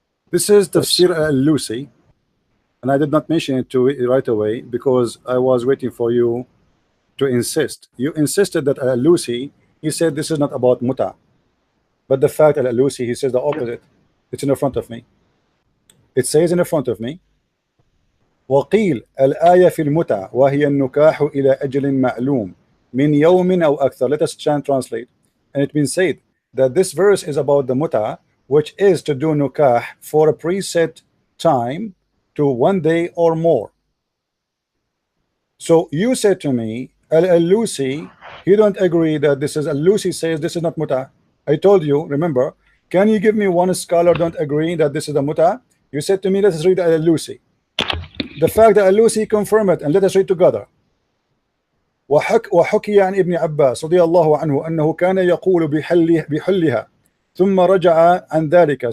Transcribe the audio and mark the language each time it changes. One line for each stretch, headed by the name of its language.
English: This is Tafsir al-Alusi, and I did not mention it to it right away because I was waiting for you to insist. You insisted that al-Alusi, he said this is not about muta, but the fact al-Alusi, he says the opposite. It's in the front of me. It says in the front of me,
Arabic: وقيل الآية في المتع وهي النكاح إلى أجل معلوم من يوم أو أكثر.
English: Let us translate. And it been said that this verse is about the muta, which is to do nukah for a preset time to 1 day or more. So you said to me, al-Alusi, you don't agree that this is al-Alusi says this is not muta. I told you, remember, can you give me one scholar don't agree that this is the muta? You said to me, let us read Al-Alusi. The fact that Al-Alusi confirmed it, and let us read together.
Arabic: وحكي عن ابن عباس رضي الله عنه أنه كان يقول بحلها ثم رجع عن ذلك.